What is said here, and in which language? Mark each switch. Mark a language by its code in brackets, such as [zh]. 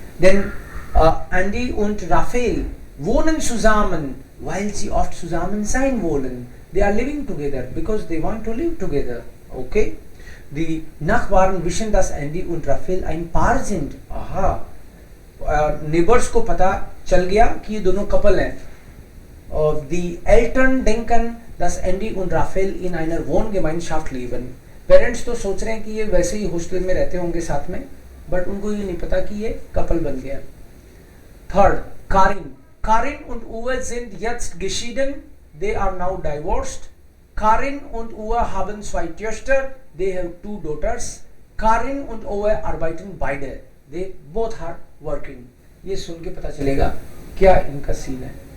[de] Then Andy und Raphael wohnen zusammen, weil sie oft zusammen sein wollen. [en] They are living together because they want to live together. Okay? [de] Die Nachbarn wissen, dass Andy und Raphael ein Paar sind. Aha. [hi] Neighbors को पता चल गया कि ये दोनों couple हैं. [de] Die Eltern denken, dass Andy und Raphael in einer Wohngemeinschaft leben. [hi] Parents तो सोच रहे हैं कि ये वैसे ही हॉस्टल में रहते होंगे साथ में, बट उनको ये नहीं पता कि ये कपल बन गया. Third, Karin. [de] Karin und Uwe sind jetzt geschieden. [en] They are now divorced. [de] Karin und Uwe haben 2 Töchter. [en] They have 2 daughters. [de] Karin und Uwe arbeiten beide. [en] They both are working. [hi] ये सुन के पता चलेगा क्या इनका सीन है.